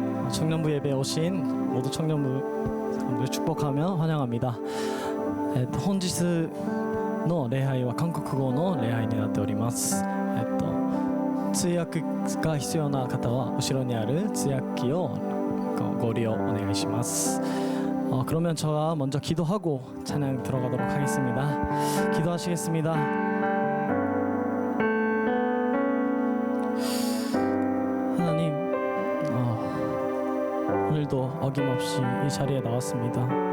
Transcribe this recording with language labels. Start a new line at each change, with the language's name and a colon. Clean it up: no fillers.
Korean: 청년부 예배에 오신 모두 청년부 사람들 축복하며 환영합니다.
Japanese: 本日の礼拝は韓国語の礼拝になっております。通訳が必要な方は後ろにある通訳機をご利用お願いします。
Korean: 그러면 저가 먼저 기도하고 찬양 들어가도록 하겠습니다. 기도하시겠습니다. 오늘도 어김없이 이 자리에 나왔습니다.